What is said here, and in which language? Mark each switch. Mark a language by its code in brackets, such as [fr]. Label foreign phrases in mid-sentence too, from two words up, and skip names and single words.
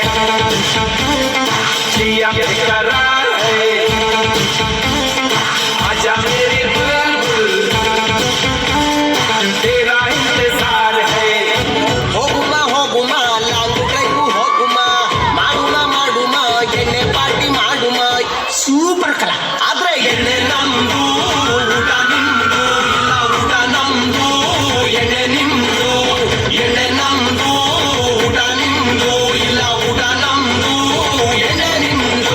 [hi] जिया बेकरार है आजा मेरी बुलबुल तेरा इंतजार है [kn] ಹೋಗುಮ [en] long drive [kn] ಹೋಗುಮ ಮಾಡುಮ ಎಣ್ಣೆ ಪಾರ್ಟಿ ಮಾಡುಮ ಸೂಪರ್ ಕಲಾ ಆದ್ರೆ ಎಣ್ಣೆ ನಮ್ದು ಊಟ ನಿಮ್ದು ಇಲ್ಲ ಊಟ ನಮ್ದು ಎಣ್ಣೆ ನಿಮ್ದು ಎಣ್ಣೆ ನಮ್ದು ಊಟ ನಿಮ್ದು ಇಲ್ಲ ಊಟ ನಮ್ದು ಎಣ್ಣೆ ನಿಮ್ದು